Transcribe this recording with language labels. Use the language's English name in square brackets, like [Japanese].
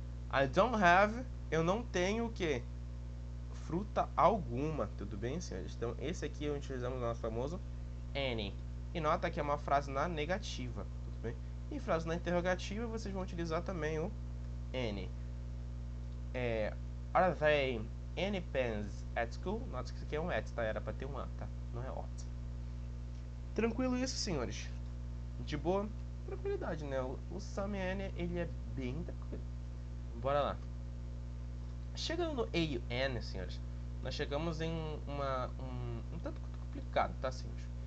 [English] I don't have, [Portuguese] eu não tenho o quê? Fruta alguma, tudo bem, senhores? Então, esse aqui utilizamos o nosso famoso any. E nota que é uma frase na negativa, tudo bem? E frase na interrogativa, vocês vão utilizar também o any. [English] Are they any pens at school? [Portuguese] Nota que isso aqui é um at, tá? Era pra ter um a, tá? Não é ought. Tranquilo isso, senhores? De boa? Tranquilidade, né? O some any, ele é bem tranquilo. Bora lá. Chegando no A e o N, senhores, nós chegamos em um tanto quanto complicado, tá, senhores?